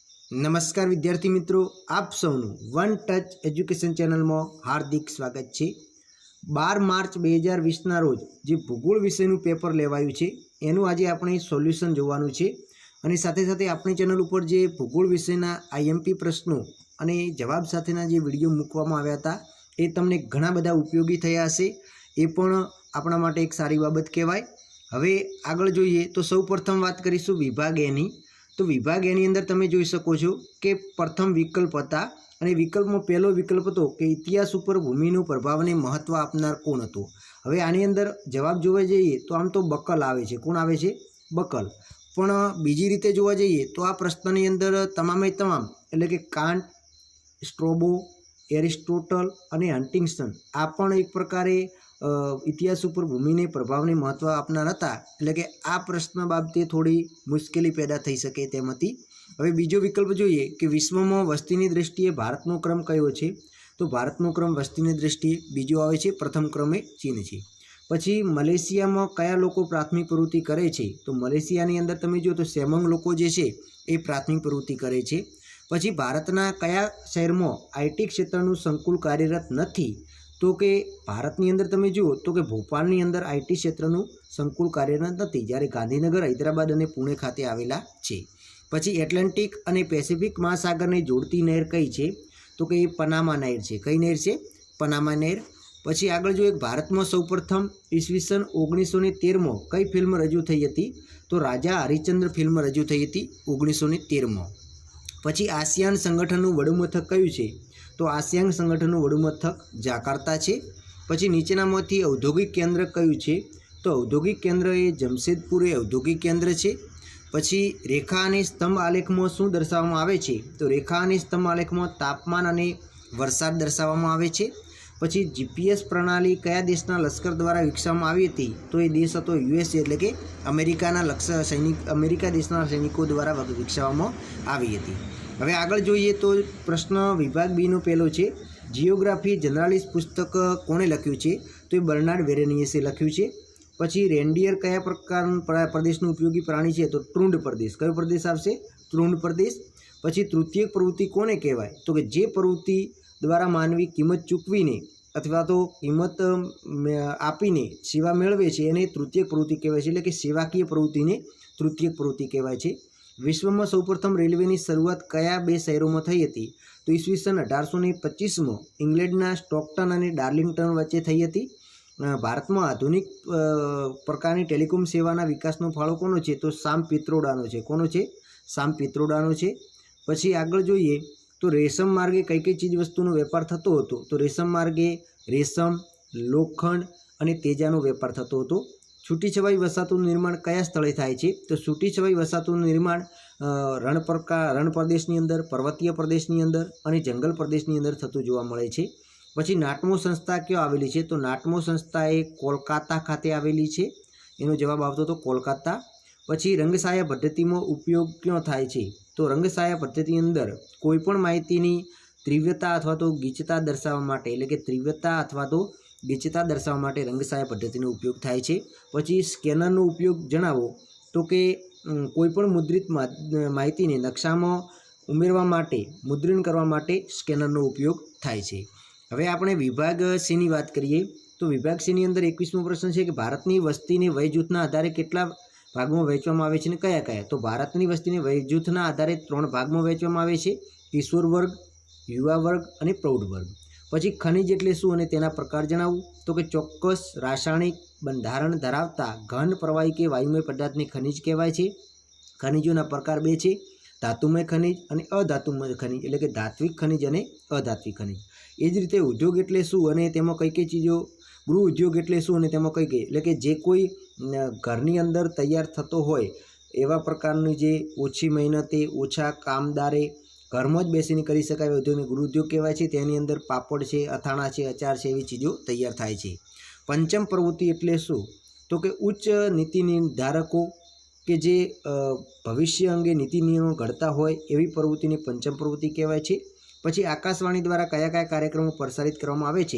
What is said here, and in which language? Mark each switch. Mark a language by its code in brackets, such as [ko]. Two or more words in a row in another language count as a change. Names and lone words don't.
[hi] नमस्कार विद्यार्थी मित्रों, आप [gu] सौनु [hi] वन टच एज्युकेशन चैनल में हार्दिक स्वागत है। [gu] 12 માર્ચ 2020 રોજ જે ભૂગોળ વિષયનું पेपर लेवाયું છે એનું આજે આપણે સોલ્યુશન જોવાનું છે અને સાથે સાથે આપણી ચેનલ ઉપર જે ભૂગોળ વિષયના આઈએમપી પ્રશ્નો અને જવાબ સાથેના જે વિડીયો મૂકવામાં આવ્યા હતા એ તમને ઘણા બધા ઉપયોગી થયા હશે। એ પણ આપણા માટે એક સારી બાબત કહેવાય। હવે આગળ જોઈએ તો સૌપ્રથમ વાત કરીશું વિભાગ એની। તો વિભાગ એની અંદર તમે જોઈ શકો છો કે પ્રથમ વિકલ્પ હતા અને વિકલ્પમાં પહેલો વિકલ્પ હતો કે ઇતિહાસ પર ભૂમિનો પ્રભાવને મહત્વ આપનાર કોણ હતો। હવે આની અંદર જવાબ જોવા જઈએ તો આમ તો બકલ આવે છે। કોણ આવે છે? બકલ। પણ બીજી રીતે જોવા જઈએ તો આ પ્રશ્નની અંદર તમામે તમામ એટલે કે કાંટ, સ્ટ્રોબો, એરિસ્ટોટલ અને હંટિંગ્ટન આ પણ એક પ્રકારે ઇતિહાસ પર ભૂમિને પ્રભાવને મહત્વ આપનાર હતા। એટલે કે આ પ્રશ્ન બાબતે થોડી મુશ્કેલી પેદા થઈ શકે તેમ હતી। હવે બીજો વિકલ્પ જોઈએ કે વિશ્વમાં વસ્તીની દૃષ્ટિએ ભારતનો ક્રમ કયો છે। તો ભારતનો ક્રમ વસ્તીની દૃષ્ટિએ બીજો આવે છે, પ્રથમ ક્રમે ચીન છે। પછી મલેશિયામાં કયા લોકો પ્રાથમિક પ્રવૃત્તિ કરે છે? તો મલેશિયાની અંદર તમે જો તો સેમંગ લોકો જે છે એ પ્રાથમિક પ્રવૃત્તિ કરે છે। પછી ભારતના કયા શહેરમાં આઈટી ક્ષેત્રનું સંકુલ કાર્યરત નથી? તો કે ભારતની અંદર તમે જુઓ તો કે ભોપાલની અંદર આઈટી ક્ષેત્રનું સંકુલ કાર્યરત નથી, જ્યારે ગાંધીનગર, હૈદરાબાદ અને પુણે ખાતે આવેલા છે। પછી એટલાન્ટિક અને પેસિફિક મહાસાગરને જોડતી નહેર કઈ છે? તો કે પનામા નહેર છે। કઈ નહેર છે? પનામા નહેર। પછી આગળ જો એક ભારતમાં સૌપ્રથમ ઈસ્વીસન 1913 में કઈ ફિલ્મ રજૂ થઈ હતી? તો રાજા હરિશ્ચંદ્ર ફિલ્મ રજૂ થઈ હતી 1913 में। પછી આસિયાન સંગઠનનું વડુમથક કયું છે? તો આસિયાન સંગઠનનું વડુમથક જાકાર્તા છે। પછી નીચેનામાંથી ઔદ્યોગિક કેન્દ્ર કયું છે? તો ઔદ્યોગિક કેન્દ્ર એ જમશેદપુર એ ઔદ્યોગિક કેન્દ્ર છે। પછી રેખા અને સ્તંભ આલેખમાં શું દર્શાવવામાં આવે છે? તો રેખા અને સ્તંભ આલેખમાં તાપમાન અને વરસાદ દર્શાવવામાં આવે છે। પછી જીપીએસ પ્રણાલી કયા દેશના લશ્કર દ્વારા વિકસાવવામાં આવી હતી? તો એ દેશ હતો યુએસએ, એટલે કે અમેરિકા દેશના સૈનિકો દ્વારા વિકસાવવામાં આવી હતી। હવે આગળ જોઈએ તો પ્રશ્ન વિભાગ બી નો પહેલો છે। જિયોગ્રાફી જનરલિસ્ટ પુસ્તક કોણે લખ્યું છે? તો એ બર્નાર્ડ વેરેનિયસે લખ્યું છે। પછી રેન્ડિયર કયા પ્રકાર પ્રદેશનું ઉપયોગી પ્રાણી છે? તો ટ્રુંડ પ્રદેશ। કયો પ્રદેશ આવશે? ટ્રુંડ પ્રદેશ। પછી તૃતીયક પ્રવૃત્તિ કોને કહેવાય? તો કે જે પ્રવૃત્તિ દ્વારા માનવી કિંમત ચૂકવીને અથવા તો કિંમત આપીને સેવા મેળવે છે એને તૃતીયક પ્રવૃત્તિ કહેવાય છે। એટલે કે સેવાકીય પ્રવૃત્તિને તૃતીયક પ્રવૃત્તિ કહેવાય છે। વિશ્વમાં સૌપ્રથમ રેલવેની શરૂઆત કયા બે શહેરોમાં થઈ હતી? તો ઈસ્વીસન 1825 में ઇંગ્લેન્ડના સ્ટૉકટન અને ડાર્લિંગટન વચ્ચે થઈ હતી। ભારતમાં આધુનિક પ્રકારની ટેલિકૉમ સેવાના વિકાસનો ફાળો કોનો છે? તો સામ પિત્રોડાનો છે। કોનો છે? સામ પિત્રોડાનો છે। પછી આગળ જોઈએ તો રેશમ માર્ગે કઈ કઈ ચીજ વસ્તુનો વેપાર થતો હતો? તો રેશમ માર્ગે રેશમ, લોખંડ અને તેજાનો વેપાર થતો હતો। છૂટીછવાઈ વસાહતોનું નિર્માણ કયા સ્થળે થાય છે? તો છૂટીછવાઈ વસાહતોનું નિર્માણ રણ પ્રદેશની અંદર, પર્વતીય પ્રદેશની અંદર અને જંગલ પ્રદેશની અંદર થતું જોવા મળે છે। પછી નાટમો સંસ્થા ક્યાં આવેલી છે? તો નાટમો સંસ્થા એ કોલકાતા ખાતે આવેલી છે। એનો જવાબ આવતો તો કોલકાતા। પછી રંગછાયા પદ્ધતિમાં ઉપયોગ ક્યાં થાય છે? તો રંગછાયા પદ્ધતિ અંદર કોઈપણ માહિતીની તીવ્રતા અથવા તો ગીચતા દર્શાવવા માટે, એટલે કે તીવ્રતા અથવા તો ગીચતા દર્શાવવા માટે રંગછાયા પદ્ધતિનો ઉપયોગ થાય છે। પછી સ્કેનરનો ઉપયોગ જણાવો। તો કે કોઈપણ મુદ્રિત માહિતીને નકશામાં ઉમેરવા માટે, મુદ્રણ કરવા માટે સ્કેનરનો ઉપયોગ થાય છે। હવે આપણે વિભાગ સી ની વાત કરીએ તો વિભાગ સી ની અંદર 21મો પ્રશ્ન છે કે ભારતની વસ્તીને વય જૂથના આધારે કેટલા ભાગમાં વહેંચવામાં આવે છે ને કયા કયા? તો ભારતની વસ્તીને વય જૂથના આધારે 3 ભાગમાં વહેંચવામાં આવે છે, કિશોર વર્ગ, યુવા વર્ગ અને પ્રૌઢ વર્ગ। પછી ખનિજ એટલે શું અને તેના પ્રકાર જણાવો? તો કે ચોક્કસ રાસાયણિક બંધારણ ધરાવતા ઘન પ્રવાહી કે વાયુમય પદાર્થને ખનિજ કહેવાય છે। ખનિજોના પ્રકાર 2 છે, ધાતુમય ખનિજ અને અધાતુમય ખનિજ, એટલે કે ધાત્વિક ખનિજ અને અધાત્વિક ખનિજ। એ જ રીતે ઉદ્યોગ એટલે શું અને તેમાં કઈ કઈ ચીજો, ગૃહ ઉદ્યોગ એટલે શું અને તેમાં કઈ કઈ, એટલે કે જે કોઈ ઘરની અંદર તૈયાર થતો હોય એવા પ્રકારની જે ઓછી મહેનતે ઓછા કામદારે ઘરમાં જ બેસીને કરી શકાય એવા ઉદ્યોગને ગૃહ ઉદ્યોગ કહેવાય છે। તેની અંદર પાપડ છે, અથાણા છે, અચાર છે એવી ચીજો તૈયાર થાય છે। પંચમ પ્રવૃત્તિ એટલે શું? તો કે ઉચ્ચ નીતિ નિર્ધારકો કે જે ભવિષ્ય અંગે નીતિ નિયમો ઘડતા હોય એવી પ્રવૃત્તિને પંચમ પ્રવૃત્તિ કહેવાય છે। પછી આકાશવાણી દ્વારા કયા કયા કાર્યક્રમો પ્રસારિત કરવામાં આવે છે?